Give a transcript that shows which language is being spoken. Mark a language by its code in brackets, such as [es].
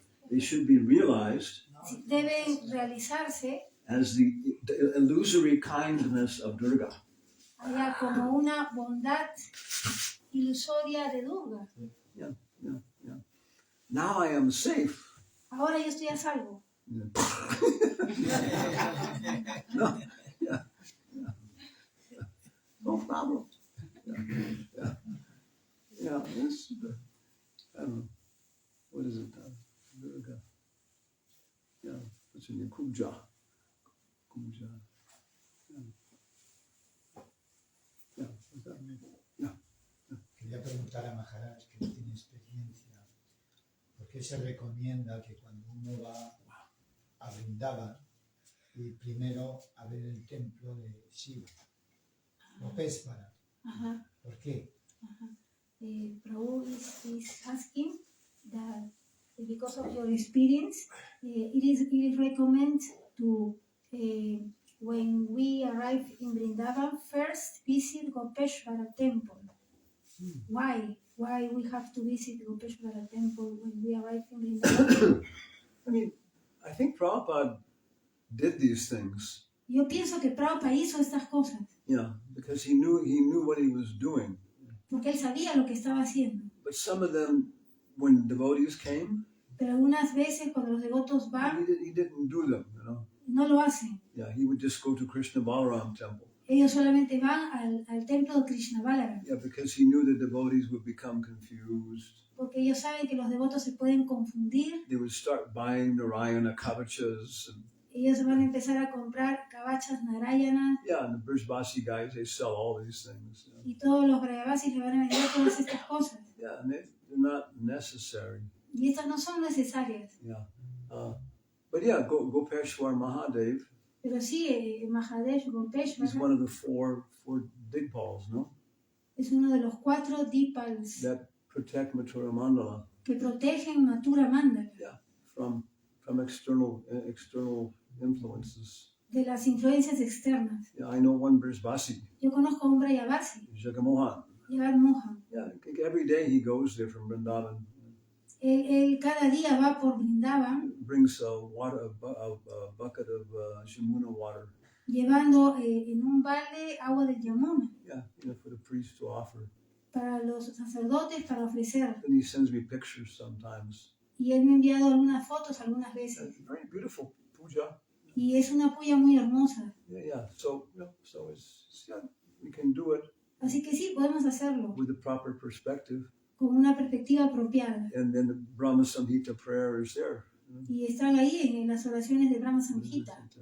[en] They should be realized [es] Deben realizarse [en] as the illusory kindness of Durga. [es] allá como una bondad ilusoria de Durga. [en] Yeah. Now I am safe. [es] Ahora yo estoy a salvo. [en] Yeah. No, yeah. No problem. Yeah, this, I don't know. What is it? Durga. Yeah, what's in your Puja? Puja. Yeah, what's that mean? Yeah. [es] Quería preguntar a Maharaj, que no tiene experiencia, ¿por qué se recomienda que cuando uno va a Vrindavan y primero a ver el templo de Shiva, Gopeshwara? ¿Por qué? [en] Prabhu is asking that because of your experience, it is recommended to, when we arrive in Vrindavan, first visit Gopeshwara temple. Why? Why we have to visit Gopeshwara temple when we arrive in Vrindavan? I mean, I think Prabhupada did these things. [es] Yo pienso que Prabhupada hizo estas cosas. [en] Yeah, because he knew what he was doing. [es] Porque él sabía lo que estaba haciendo. [en] But some of them, when devotees came, [es] pero algunas veces cuando los devotos van, [en] he didn't do them, you know. [es] No lo hacen. [en] Yeah, he would just go to Krishna Balaram temple. [es] Ellos solamente van al templo de Krishna Balaram. [en] Yeah, because he knew the devotees would become confused. [es] Porque ellos saben que los devotos se pueden confundir. [en] They would start buying Narayana kavachas. [es] Ellos van a empezar a comprar kavachas Narayana. [en] Yeah, and the Vrajamandala guys, they sell all these things. You know? [es] Y todos los Vrajavasis le van a vender todas estas cosas. [en] Yeah, and they're not necessary. [es] Y estas no son necesarias. [en] Yeah. But yeah, Gopeshwar Mahadev. [es] Pero sí, Mahadev Gopeshwar. [en] He's one of the four Digpals, no? [es] Es uno de los 4 Dipals. [en] That protect Mitravinda. [es] Que protegen Mitravinda. [en] Yeah, from external influences. [es] De las influencias externas. [en] Yeah, I know one Vrajamandala. [es] Yo conozco a un Vrajavasi. [en] Jagamohan. Mohan. Yeah, every day he goes there from Vrindavan. [es] Él cada día va por Vrindavan. [en] Brings a bucket of Yamuna water. [es] Llevando en un balde agua del Yamuna. [en] Yeah, for the priest to offer. [es] Para los sacerdotes para ofrecer. [en] And he sends me pictures sometimes. [es] Y él me ha enviado algunas fotos algunas veces. [en] Very beautiful puja. [es] Y es una puya muy hermosa. [en] Yeah. So it's we can do it. [es] Así que sí, podemos hacerlo. [en] With the proper perspective. [es] Con una perspectiva apropiada. [en] And then the Brahma Samhita prayer is there. [es] Y están ahí en las oraciones de Brahma Samhita.